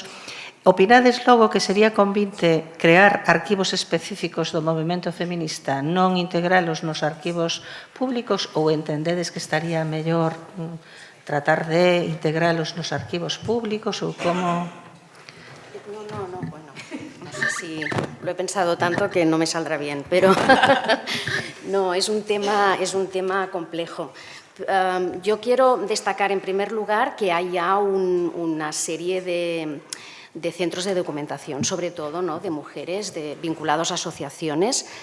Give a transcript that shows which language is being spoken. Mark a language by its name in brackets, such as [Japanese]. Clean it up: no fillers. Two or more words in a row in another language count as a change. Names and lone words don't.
[Galician] Opinades logo que sería convinte crear arquivos específicos do movimento feminista, non integralos nos arquivos públicos, ou entendedes que estaría mellor tratar de integralos nos arquivos públicos ou como? [Spanish] No, bueno, no sé si lo he pensado tanto que no me saldrá bien, pero no, es un tema complejo. Yo quiero destacar en primer lugar que hay ya una serie de centros de documentación, sobre todo, ¿no?, de mujeres vinculados a asociaciones